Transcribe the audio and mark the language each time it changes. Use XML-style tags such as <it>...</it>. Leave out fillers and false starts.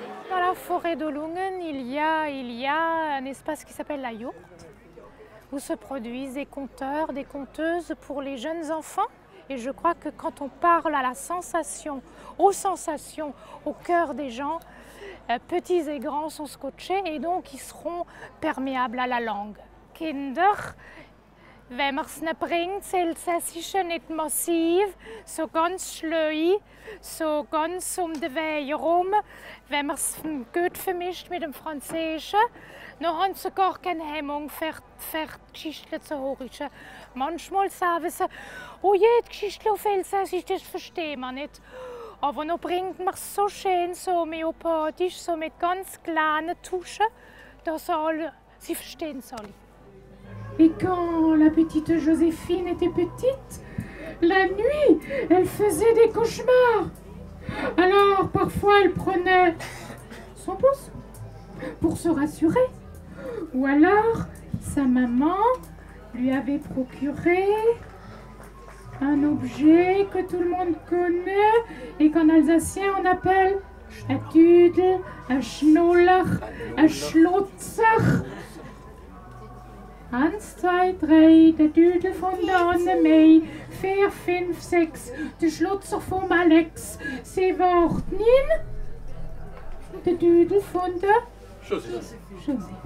<fr>Dans la forêt d'Olungen, il y a un espace qui s'appelle la yourte, où se produisent des conteurs, des conteuses pour les jeunes enfants. Et je crois que quand on parle à la sensation, aux sensations, au cœur des gens, petits et grands sont scotchés et donc ils seront perméables à la langue.</fr> <de>Kinder, wenn man es nicht bringt, das Elsässische nicht massiv, so ganz schleu, so ganz den Weg herum, wenn man es gut vermischt mit dem Französischen, dann haben sie gar keine Hemmung, für die Geschichte zu hören. Manchmal sagen sie, oh je, die Geschichte auf Elsässisch, das verstehen wir nicht. Aber dann bringt man es so schön, so homöopathisch, so mit ganz kleinen Tuschen, dass sie verstehen es alle.</de> <fr>Et quand la petite Joséphine était petite, la nuit, elle faisait des cauchemars. Alors, parfois, elle prenait son pouce pour se rassurer. Ou alors, sa maman lui avait procuré un objet que tout le monde connaît et qu'en alsacien on appelle un Düdel, un Schnuller, un Schlotzer.</fr> <de>1, 2, 3, der Düdel von der Annemei. 4, 5, 6, der Schlotzer vom Alex. 7, 8, 9, der Düdel von der Joséphine.</de>